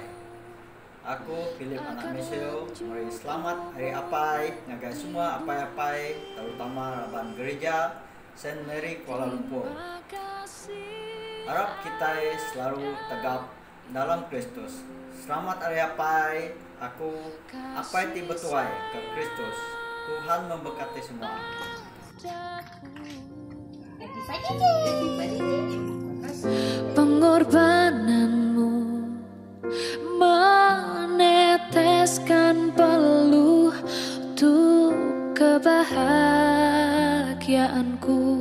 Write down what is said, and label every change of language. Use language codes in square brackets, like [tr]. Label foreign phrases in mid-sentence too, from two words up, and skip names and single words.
[iba] Aku Philip anak Meseo, mari selamat hari apai, ngagai semua apai-apai, terutama Raban Gereja Saint Mary Kuala Lumpur. [ms] Harap kita selalu tegap dalam Kristus. [iba] Selamat hari apai, aku apai tiba tuai ke Kristus. [ms] Tuhan memberkati semua. Pengorbananmu meneteskan peluh untuk kebahagiaanku.